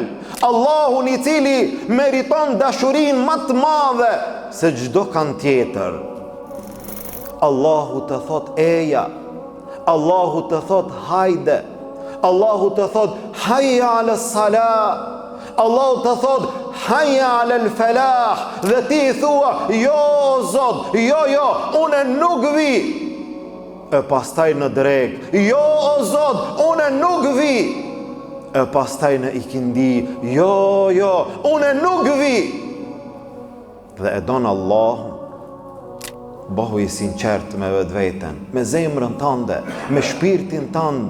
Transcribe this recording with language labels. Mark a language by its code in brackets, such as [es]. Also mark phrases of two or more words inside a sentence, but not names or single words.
[sq] Allahun i cili meriton dashurinë më të madhe se çdo kan tjetër. Allahu të thot eja, Allahu të thot hajde, Allahu të thot [ar] حي على الصلاة, [sq] Allahu të thot [ar] حي على الفلاح, [sq] dhe ti thua jo Zot, jo, unë nuk vi. E pastaj në drek, jo o Zot, unë nuk vi. E pastaj në ikindi, jo, unë nuk vi. Dhe e don Allahun, bëhu i sinqert me vetveten, me zemrën tënde, me shpirtin tënd.